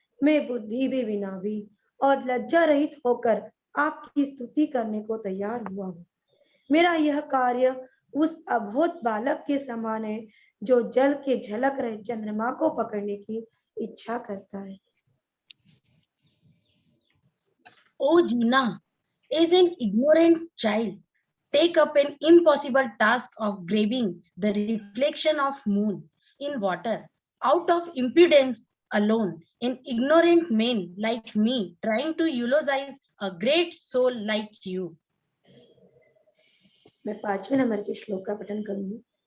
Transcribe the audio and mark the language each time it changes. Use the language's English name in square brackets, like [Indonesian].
[Hindi] मैं बुद्धि भी बिना भी और लज्जा रहित होकर आपकी स्तुति करने को तैयार हुआ हूँ। मेरा यह कार्य उस अबोध बालक के समान है जो जल के झलक रहे चंद्रमा को पकड़ने की इच्छा करता है। [English] O Jina, as an ignorant child, take up an impossible task of grabbing the reflection of moon in water. Out of impudence, alone, an ignorant man like me trying to eulogize a great soul like you. [Hindi] मैं 5वें number के श्लोक का पठन करूंगी।